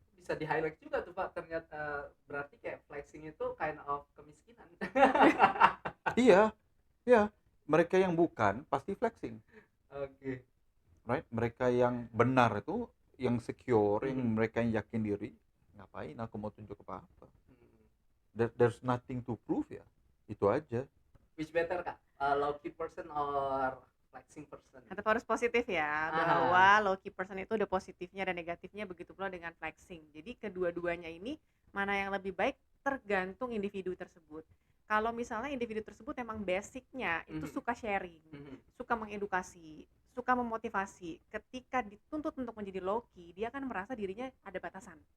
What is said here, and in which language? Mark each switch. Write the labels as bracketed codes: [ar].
[id] Bisa di highlight juga tuh Pak, ternyata berarti kayak flexing itu [en] kind of [id] kemiskinan. [ms] Iya. Mereka yang bukan pasti flexing. [en] Right? [ms] Mereka yang benar itu, yang secure, yang mereka yang yakin diri, ngapain aku mau tunjuk apa-apa? [en] There's nothing to prove ya. [ms] Itu aja. [en] Which better Kak? Low-key person or flexing person? [id] Tetap harus positif ya, bahwa low-key person itu ada positifnya dan negatifnya, begitu pula dengan flexing. Jadi kedua-duanya ini mana yang lebih baik tergantung individu tersebut. Kalau misalnya individu tersebut emang basicnya itu suka sharing, suka mengedukasi, suka memotivasi, ketika dituntut untuk menjadi low-key, dia kan merasa dirinya ada batasan.